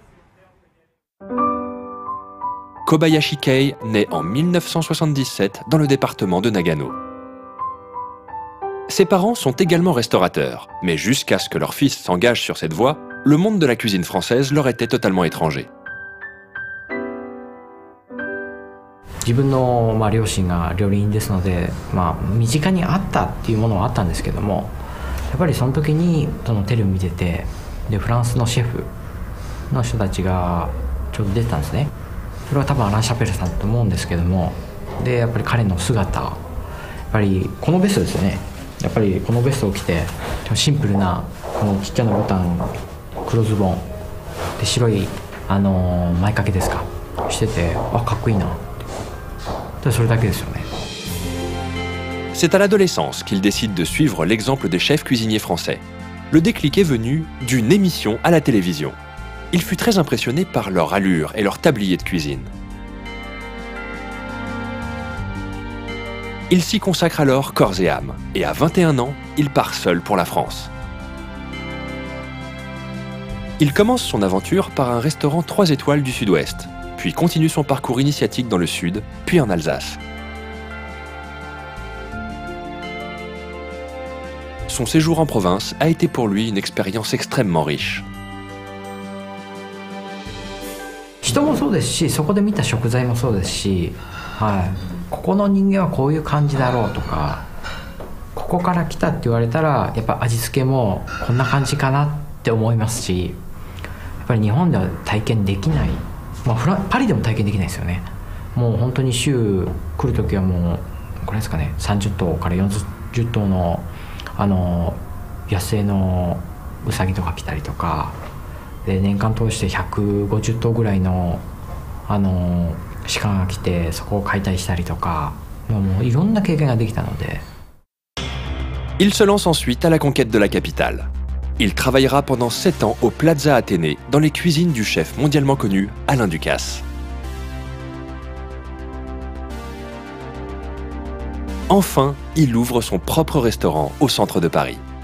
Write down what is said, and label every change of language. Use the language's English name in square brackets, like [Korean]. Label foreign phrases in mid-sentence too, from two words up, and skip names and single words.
[French] Kobayashi Kei naît en 1977 dans le département de Nagano. Ses parents sont également restaurateurs, mais jusqu'à ce que leur fils s'engage sur cette voie, le monde de la cuisine française leur était totalement étranger. [Japanese] 自分の両親が料理人ですので、身近にあったっていうものはあったんですけども、やっぱりその時にそのテレビ見てて、でフランスのシェフの人たちがちょうど出てたんですね。それは多分アラン・シャペルさんだと思うんですけども、でやっぱり彼の姿、やっぱりこのベストですよね。やっぱりこのベストを着てシンプルなこのちっちゃなボタン、黒ズボンで白い前掛けですかしてて、かっこいいな。 [French] C'est à l'adolescence qu'il décide de suivre l'exemple des chefs cuisiniers français. Le déclic est venu d'une émission à la télévision. Il fut très impressionné par leur allure et leur tablier de cuisine. Il s'y consacre alors corps et âme, et à 21 ans, il part seul pour la France. Il commence son aventure par un restaurant 3 étoiles du Sud-Ouest, puis continue son parcours initiatique dans le Sud, puis en Alsace. Son séjour en province a été pour lui une expérience extrêmement riche. [Japanese] 人もそうですし、そこで見た食材もそうですし、ここの人間はこういう感じだろうとか、ここから来たって言われたらやっぱ味付けもこんな感じかなって思いますし、やっぱり日本では体験できない。パリでも体験できないですよね。もう本当に週来る時はもうこれですかね、30頭から40頭の野生のウサギとか来たりとかで、年間通して150頭ぐらいの鹿が来てそこを解体したりとか、もういろんな経験ができたので。 [French] Il se lance ensuite à la conquête de la capitale. Il travaillera pendant 7 ans au Plaza Athénée, dans les cuisines du chef mondialement connu Alain Ducasse. Enfin, il ouvre son propre restaurant au centre de Paris.